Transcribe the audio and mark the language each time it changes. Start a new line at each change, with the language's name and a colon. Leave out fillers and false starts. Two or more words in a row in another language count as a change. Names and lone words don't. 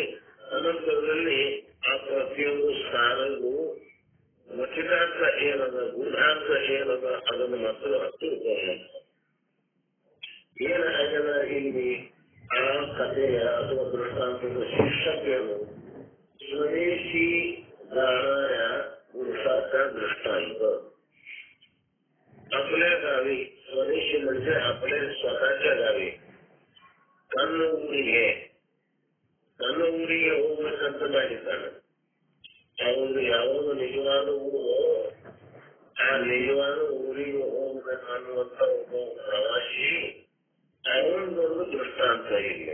Kannada: ಅನಂತರದಲ್ಲಿ ಆ ಪ್ರತಿಯೊಂದು ಸಾರವು ವಚನಾರ್ಥ ಏನದ, ಗೂಢಾರ್ಥ ಏನದ ಅದನ್ನು ಮಾತ್ರ ತಿಳ್ಕೊಳ್ಳೋಣ. ಏನಾಗದ ಇಲ್ಲಿ ಆ ಕಥೆಯ ಅಥವಾ ದೃಷ್ಟಾಂತದ ಶೀರ್ಷಕೇನು?
Marathi: स्वदेशी गाणाय पुरुषार्थ दृष्टांत. आपल्या गावी स्वदेशी म्हणजे आपल्या स्वतःच्या गावी
Kannada: ಕನ್ನೂರಿಗೆ ಹೋಗ್ಬೇಕಂತ ಮಾಡಿದ್ದಾನೆ. ಅವನು ಯಾವುದು ನಿಜವಾದ ಊರು, ಆ ನಿಜವಾದ ಊರಿಗೆ ಹೋಗ್ಬೇಕು ಅನ್ನುವಂತ ಒಬ್ಬ ಪ್ರವಾಸಿ ಅವನೊಂದು ದೃಷ್ಟಾಂತ ಇಲ್ಲಿ.